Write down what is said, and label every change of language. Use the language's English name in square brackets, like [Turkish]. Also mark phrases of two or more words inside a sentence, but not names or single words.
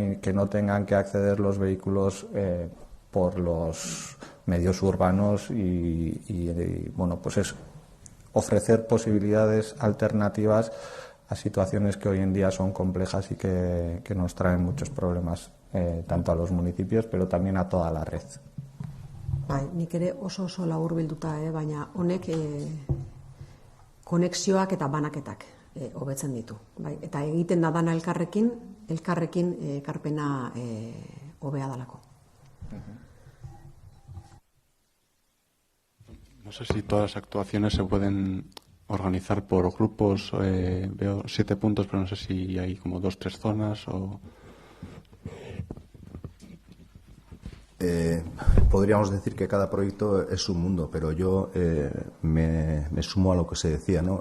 [Spanish] Y que no tengan que acceder los vehículos por los medios urbanos y pues es ofrecer posibilidades alternativas a situaciones que hoy en día son complejas y que nos traen muchos problemas tanto a los municipios, pero también a toda la red. [Basque] Bai, nik ere oso laburbilduta, baina honek konexioak eta banaketak hobetzen ditu. Bai, eta egiten da dana elkarrekin ekarpena hobea dalako. [Spanish] No sé si todas las actuaciones se pueden organizar por grupos, veo 7 puntos, pero no sé si hay como 2 o 3 zonas o... Podríamos decir que cada proyecto es un mundo, pero yo me sumo a lo que se decía, ¿no?